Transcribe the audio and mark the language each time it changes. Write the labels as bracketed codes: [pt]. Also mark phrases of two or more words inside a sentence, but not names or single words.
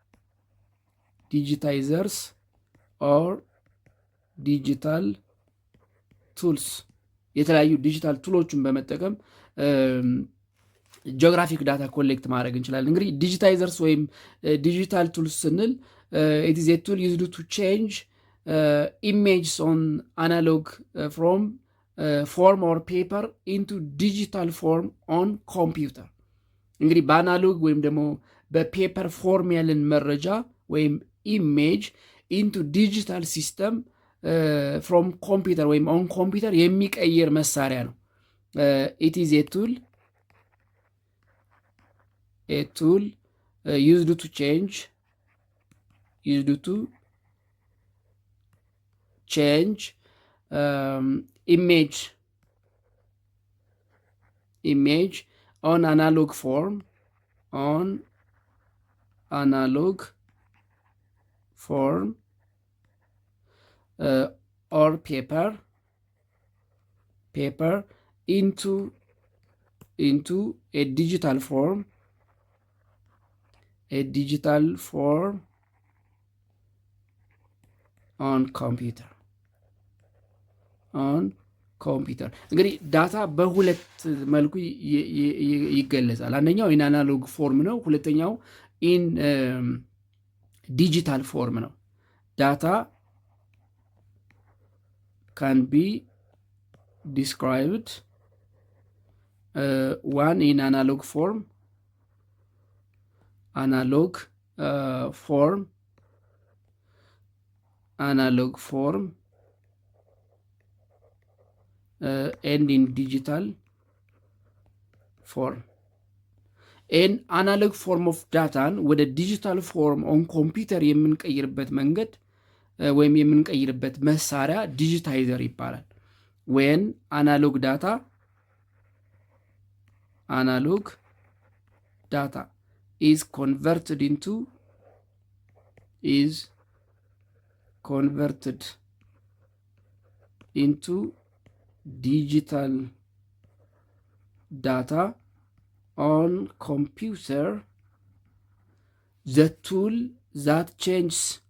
[en] digitizers or digital tools የተለያዩ ዲጂታል ቱሎችን በመጠቀም geographic data collect [am] ማድረግ እንችላለን። እንግዲህ [en] ዲጂታይዘርስ ወይም digital tools ስንል it is a tool used to change images on analog from form or paper into digital form on computer። [am] እንግዲህ በአናሎግ ወይም ደግሞ በፔፐር ፎርም ያለን መረጃ ወይም ኢሜጅ [en] into digital system from computer ወይም on computer [am] የሚቀይር መሳሪያ ነው። [en] it is a ቱል used to change image on analog form or paper into a digital form on computer [am] እንግዲህ ዳታ በሁለት መልኩ ይገለጻል። አንደኛው [en] in analog form [am] ነው። ሁለተኛው ኢን [en] digital form ነው። ዳታ can be described one in analog form and in digital form. an analog form of data ወደ digital form on computer [am] የምንቀይርበት መንገድ ወይም የምንቀይርበት መሳሪያ [en] ዲጂታይዘር ይባላል። when analog data is converted into digital data on computer, the tool that changes